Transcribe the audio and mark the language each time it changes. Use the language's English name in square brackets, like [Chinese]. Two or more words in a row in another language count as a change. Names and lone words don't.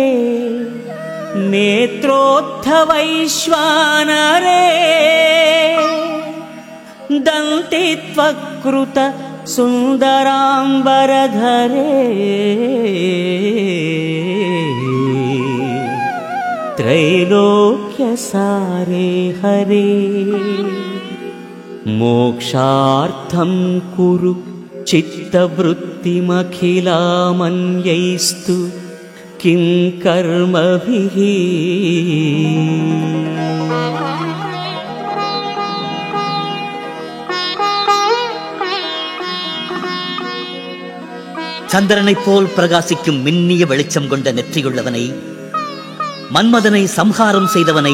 [Sanskrit] नेत्रोत्थवैश्वानरे दन्तित्वकृत सुन्दराम्बरधरे त्रैलोक्यसारे हरे मोक्षार्थं कुरु चित्तवृत्तिमखिलामन्यैस्तु किं कर्मभिः. [Tamil] சந்திரனைப் போல் பிரகாசிக்கும் மின்னிய வெளிச்சம் கொண்ட நெற்றியுள்ளவனை, மன்மதனை சம்ஹாரம் செய்தவனை,